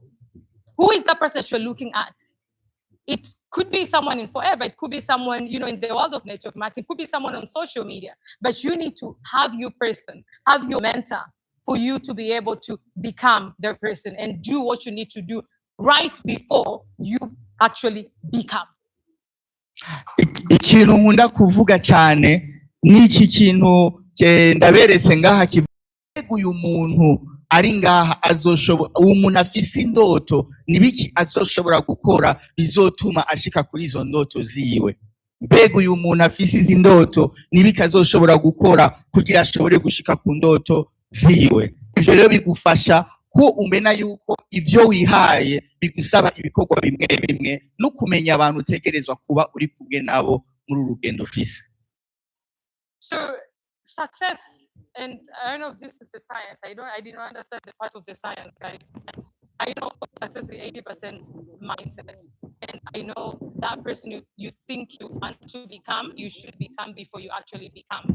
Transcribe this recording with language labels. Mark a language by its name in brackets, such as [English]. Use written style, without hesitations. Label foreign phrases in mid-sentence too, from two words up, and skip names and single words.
[English] Who is that person that you're looking at? It could be someone in forever. It could be someone, you know, in the world of network marketing. It could be someone on social media. But you need to have your person, have your mentor for you to be able to become their person and do what you need to do right before you actually become. [Rundi] Ikintu nkunda kuvuga cyane n'iki kintu ndaberetse ngaha kivuga uyu muntu ari ngaha azoshobora umuntu afise indoto nibiki azoshobora gukora bizotuma ashika kuri izo ndoto ziwe mbega uyu muntu afise izi ndoto nibiki azoshobora gukora kugira ashobore gushika ku ndoto ziwe ivyo rero bigufasha ko umena yuko ivyo wihaye bigusaba ibikorwa bimwe bimwe no kumenya abantu utegerezwa kuba uri kumwe nabo muri urugendo ufise. [English] So success, and I don't know if this is the science. I didn't understand the part of the science, guys. I know success is 80% mindset, and I know that person you think you want to become, you should become before you actually become.